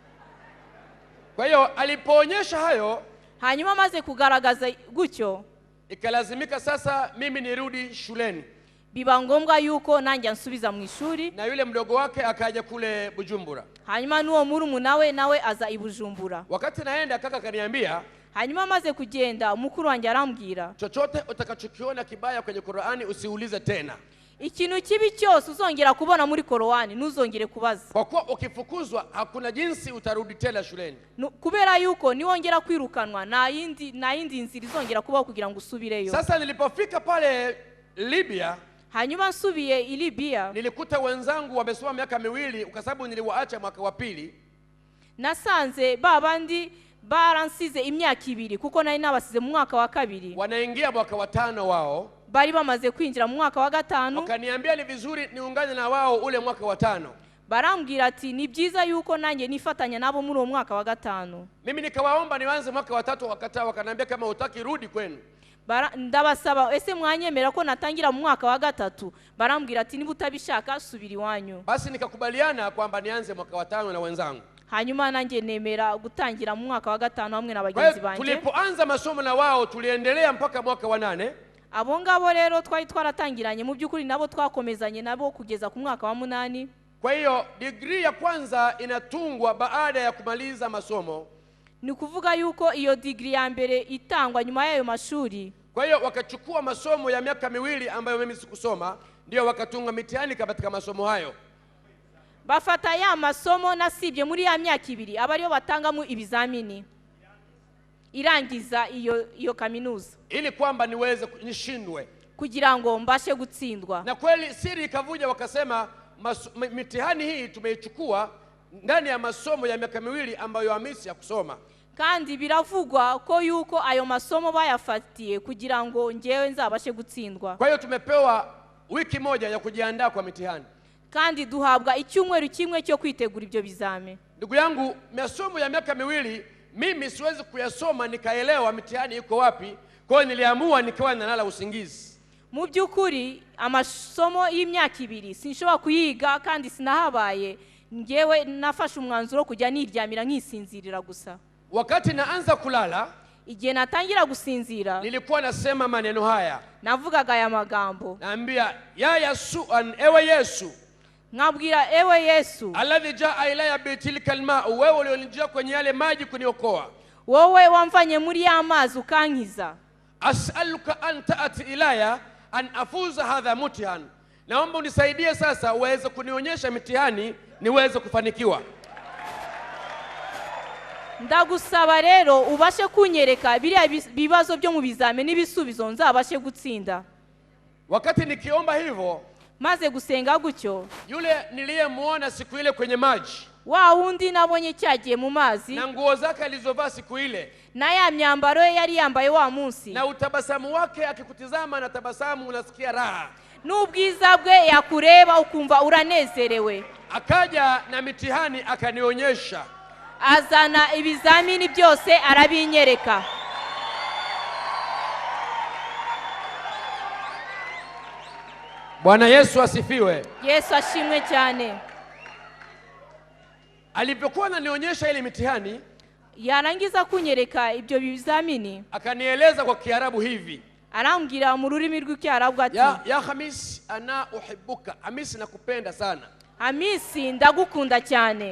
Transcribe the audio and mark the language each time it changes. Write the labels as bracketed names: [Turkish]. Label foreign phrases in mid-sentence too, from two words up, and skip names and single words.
[Swahili] Kwa hiyo alipoonyesha hayo, [Kinyarwanda] Hanyuma maze kugaragaza gutyo, [Swahili] ikalazimika sasa mimi nirudi shuleni, [Kinyarwanda] biba ngombwa yuko nanjye nsubiza mu ishuri. [Swahili] na yule mdogo wake akaja kule Bujumbura. [Kinyarwanda] Hanyuma nuwo murumuna we nawe aza i Bujumbura. [Swahili] Wakati naenda kaka kaniambia, [Kinyarwanda] Hanyuma maze kugenda mukuru wanjye arambwira, [Swahili] chochote utakachokiona kibaya kwenye Qur'ani usiulize tena, [Kinyarwanda] ikintu kibi cyose uzongera kubona muri Korowani ntuzongere kubaza, [Swahili] kwa kuwa ukifukuzwa hakuna jinsi utarudi tena shuleni. [Kinyarwanda] kubera yuko niwongera kwirukanwa na yindi nzira izongera kubaho kugira ngo usubireyo. [Swahili] Sasa nilipofika pale Libya, [Kinyarwanda] Hanyuma nsubiye i Libya, [Swahili] nilikuta wenzangu wamesoma miaka miwili, kwa sababu niliwaacha mwaka wa pili. [Kinyarwanda] nasanze babandi baransize imyaka 2 kuko nari nabasize mu mwaka wa 2, [Swahili] Wanaingia mwaka wa 5 wao, [Kinyarwanda] bari bamaze kwinjira mu mwaka wa 5. [Swahili] wakaniambia ni vizuri niungane na wao ule mwaka wa 5. [Kinyarwanda] Barambwira ati ni byiza yuko nanjye nifatanya nabo muri uwo mwaka wa 5. [Swahili] Mimi nikawaomba nianze mwaka wa 3, wakataa, wakaniambia kama hutaki rudi kwenu. [Kinyarwanda] Ndabasaba ese mwanyemera ko natangira mu mwaka wa 3. Barambwira ati niba utabishaka subiri wanyu. [Swahili] Basi nikakubaliana kwamba nianze mwaka wa 5 na wenzangu. [Kinyarwanda] Hanyuma nanjye nemera gutangira mu mwaka wa 5 hamwe na bagenzi banjye. [Swahili] Tulipoanza masomo na wao tuliendelea mpaka mwaka wa 8. [Kinyarwanda] Abo ngabo rero twari twaratangiranye, mu byukuri nabo twakomezanye nabo kugeza ku mwaka wa 8. [Swahili] Kwa hiyo degree ya kwanza inatungwa baada ya kumaliza masomo. [Kinyarwanda] Ni kuvuga yuko iyo degree ya mbere itangwa nyuma y'ayo mashuri. [Swahili] Kwa hiyo wakachukua masomo ya miaka miwili ambayo mimi sikusoma, ndio wakatunga mitihani katika masomo hayo. [Kinyarwanda] Bafata ya masomo nasibye muri ya myaka 2 abariyo batangamo ibizamini irangiza iyo kaminuza, [Swahili] ili kwamba niweze nishindwe, [Kinyarwanda] kugira ngo mbashe gutsindwa. [Swahili] Na kweli siri ikavuja, wakasema mitihani hii tumeichukua ndani ya masomo ya miaka miwili ambayo Hamisi ya kusoma. [Kinyarwanda] Kandi biravugwa ko yuko ayo masomo bayafatiye kugira ngo ngewe nzabashe gutsindwa. [Swahili] Kwa hiyo tumepewa wiki moja ya kujiandaa kwa mitihani, [Kinyarwanda] kandi duhabwa icyumweru kimwe cyo kwitegura ibyo bizame. [Swahili] Ndugu yangu, masomo ya miaka miwili mimi siwezi kuyasoma nikaelewa mitihani iko wapi. Kwa hiyo niliamua nikawa nalala usingizi. [Kinyarwanda] Mu byukuri amasomo y'imyaka 2 sinshobora kuyiga kandi sinahabaye, ngewe nafashe umwanzuro kujya niryamira nkisinzirira gusa. [Swahili] Wakati naanza kulala, [Kinyarwanda] igihe natangira gusinzira, [Swahili] nilikuwa nasema maneno haya, [Kinyarwanda] navugaga aya magambo, [Swahili] naambia [Arabic] يا يسوع, [Swahili] ewe Yesu, [Kinyarwanda] ngabwira ewe Yesu, [Arabic] الذي جاء إلي بتلك الماء, [Swahili] wewe ulionijia kwenye yale maji kuniokoa, [Kinyarwanda] wowe wamfanye muri ya mazi ukankiza. [Arabic] أسألك أن تأتي إلي أن أفوز هذا امتحان, [Swahili] naomba unisaidie sasa uweze kunionyesha mitihani niweze kufanikiwa. [Kinyarwanda] Ndagusaba rero ubashe kunyereka biriya bibazo byo mu bizame n'ibisubizo nzabashe gutsinda. [Swahili] Wakati nikiomba hivyo, [Kinyarwanda] maze gusenga gutyo, [Swahili] yule niliyemuona siku ile kwenye maji, [Kinyarwanda] wa wundi nabonye cyagiye mu mazi, [Swahili] na nguo zake alizovaa siku ile, [Kinyarwanda] na ya myambaro ye yari yambaye wa munsi, [Swahili] na utabasamu wake, akikutizama na tabasamu unasikia raha, [Kinyarwanda] n'ubwiza bwe yakureba ukumva uranezerewe. [Swahili] Akaja na mitihani akanionyesha, [Kinyarwanda] azana ibizamini byose arabinyereka. [Swahili] Bwana Yesu asifiwe. [Kinyarwanda] Yesu ashimwe cyane. [Swahili] Alipokuwa ananionyesha ile mitihani, [Kinyarwanda] yarangiza kunyereka ibyo bizamini, [Swahili] akanieleza kwa Kiarabu hivi, [Kinyarwanda] arambwira mu rurimi rw'Icyarabu ati, [Arabic] يا حميس، أنا أحبك, [Swahili] Hamisi nakupenda sana. [Kinyarwanda] Hamisi ndagukunda cyane.